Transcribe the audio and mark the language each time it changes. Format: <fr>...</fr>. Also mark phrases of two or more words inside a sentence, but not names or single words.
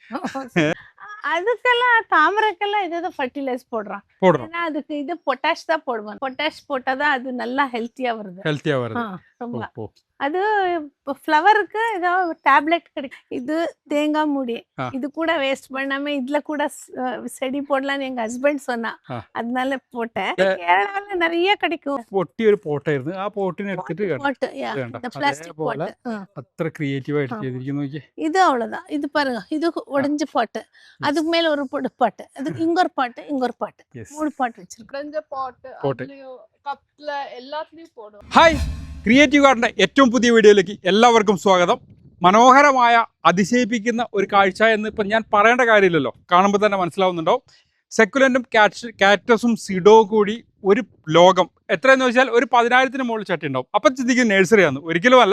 <ta>அதுக்கெல்லாம் தாமரைக்கெல்லாம் இதுதான் ஃபர்டிலைஸ் போடுறான் ஏன்னா அதுக்கு இது பொட்டாஷ் தான் போடுவான் பொட்டாஷ் போட்டாதான் அது நல்லா ஹெல்த்தியா வருது ரொம்ப அது ஃப்ளவருக்கு ஏதோ டேப்லெட் கிடைக்கும் இது தேங்காய் மூடி இது கூட வேஸ்ட் பண்ணாம இதுல கூட செடி போடலாம்னு எங்க ஹஸ்பண்ட் சொன்னா அதனால போட்டேன் கேரளால நிறைய கிடைக்கும்</ta> <ml>പൊട്ടി ഒരു പോട്ടായിരുന്നു ആ പോട്ടിനെ എടുത്തിട്ട്</ml> <ta>பிளாஸ்டிக் போட்டு</ta> <ml>അത്ര ക്രിയേറ്റീവ് ആയിട്ട് ചെയ്തിരിക്കുന്നു</ml> <ta>இது அவ்வளவுதான் இது பாருங்க இது உடைஞ்ச பாட்டு அதுக்கு மேல ஒரு பாட்டு அதுக்கு இங்க ஒரு பாட்டு இங்க ஒரு பாட்டு 3 பாட்டு வச்சிருக்கேன் பாட்டு</ta> <ml>കപ്പില എല്ലാത്തിനും പോടും ഹായ് ക്രിയേറ്റീവ് ഗാർഡന്റെ ഏറ്റവും പുതിയ വീഡിയോയിലേക്ക് എല്ലാവർക്കും സ്വാഗതം മനോഹരമായ അതിശയിപ്പിക്കുന്ന ഒരു കാഴ്ച എന്ന് ഇപ്പം ഞാൻ പറയേണ്ട കാര്യമില്ലല്ലോ കാണുമ്പോൾ തന്നെ മനസ്സിലാവുന്നുണ്ടാവും സെക്കുലൻറ്റും കാക്ടസും സിഡോവും കൂടി ഒരു ലോകം എത്രയെന്ന് വെച്ചാൽ ഒരു 10,000-ന് മുകളിൽ ചട്ടി ഉണ്ടാവും അപ്പം ചിന്തിക്കും നഴ്സറിയാണ് ഒരിക്കലുമല്ല</ml>